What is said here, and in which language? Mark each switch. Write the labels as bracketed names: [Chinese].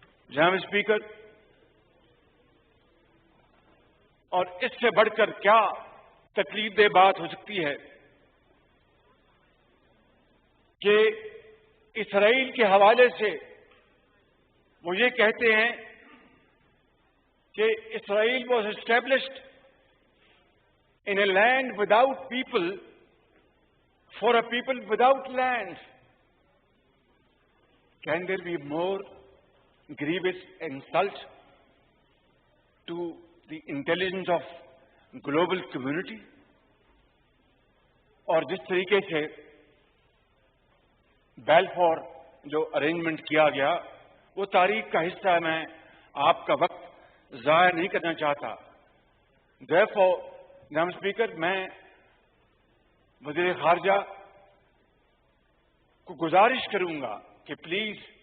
[Urdu] جناب اسپیکر، اور اس سے بڑھ کر کیا تکلیف دہ بات ہو سکتی ہے کہ اسرائیل کے حوالے سے وہ یہ کہتے ہیں کہ اسرائیل [English] Was established in a land without people for a people without land. Can there be more grievous insult to the intelligence of global community? [Urdu] اور جس طریقے سے بیلفور جو ارینجمنٹ کیا گیا وہ تاریخ کا حصہ ہے. میں آپ کا وقت ضائع نہیں کرنا چاہتا. therefore جناب اسپیکر، میں وزیر خارجہ کو گزارش کروں گا کہ پلیز